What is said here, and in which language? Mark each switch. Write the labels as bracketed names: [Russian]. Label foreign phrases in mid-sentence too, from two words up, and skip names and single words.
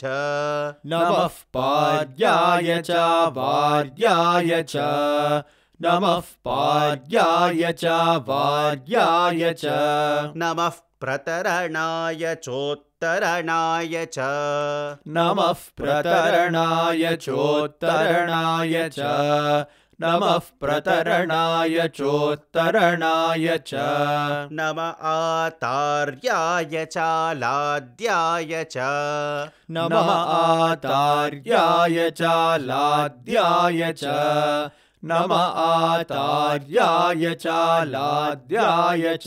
[Sanskrit] నమః పార్యాయ చ వార్యాయ చ. నమః పార్యాయ చ వార్యాయ చ. నమః ప్రతరణాయ చోత్తరణాయ చ. నమః ప్రతరణాయ చోత్తరణాయ చ. नमः प्रतरणाय चोत्तरणाय च नम आतार्याय चालाद्याय च नमः आतार्याय चालाद्याय च नमः आतार्याय चालाद्याय च